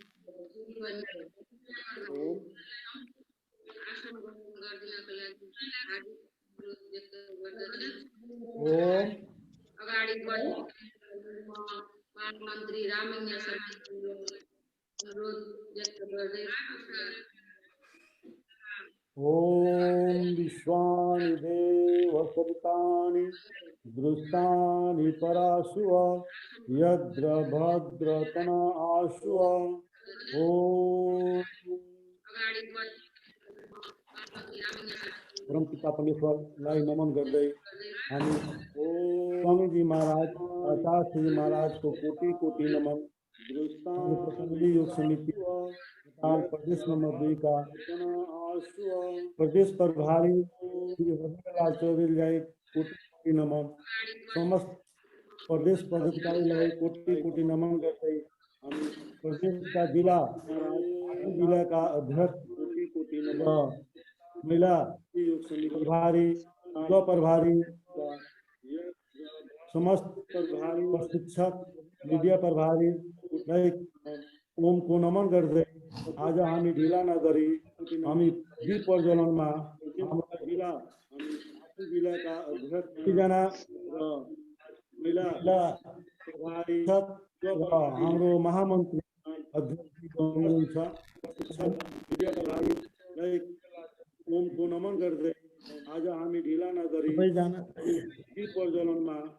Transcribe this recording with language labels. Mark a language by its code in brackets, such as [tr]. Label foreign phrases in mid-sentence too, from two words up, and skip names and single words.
[ne] आसन ग्रहण गरिदिनको लागि हार्दिक अनुरोध व्यक्त गर्दछु। ओम अगाडि बढ्ने महामन्त्री रामलिङ्ग शर्माज्यूलाई अनुरोध व्यक्त गर्दैछु। [sa] ओम विश्वानि देव सवितानि दृष्टानि पराशुव यद्र भद्र तना आशुव। [ne] ओम अगाडि बढ्ने महामन्त्री रामलिङ्ग शर्मा परमपिता परमेश्वरलाई नमन गर्दै हामी स्वामीजी महाराज [hi] आचार्य श्री महाराज को कोटि कोटि नमन। प्रसंगी योग समिति प्रदेश नंबर 2 का प्रदेश प्रभारी [ne] श्री हरिलाल चौधरी कोटि कोटि नमन। समस्त प्रदेश पदाधिकारीलाई कोटि कोटि नमन गर्दै हामी प्रदेश का जिला का अध्यक्ष कोटि कोटि नमन, महिला प्रभारी, युवा प्रभारी, समस्त प्रभारी, शिक्षक, मीडिया प्रभारी ओम को नमन गर्दै आज हामी ढिला नगरी हामी दीप प्रज्वलनमा हाम्रो जिल्लाका अध्यक्ष जना महिला प्रभारी हाम्रो महामन्त्री अध्यक्ष हुनुहुन्छ मीडिया प्रभारी ओम को नमन गर्दै आज हामी ढिला नगरी दीप प्रज्वलनमा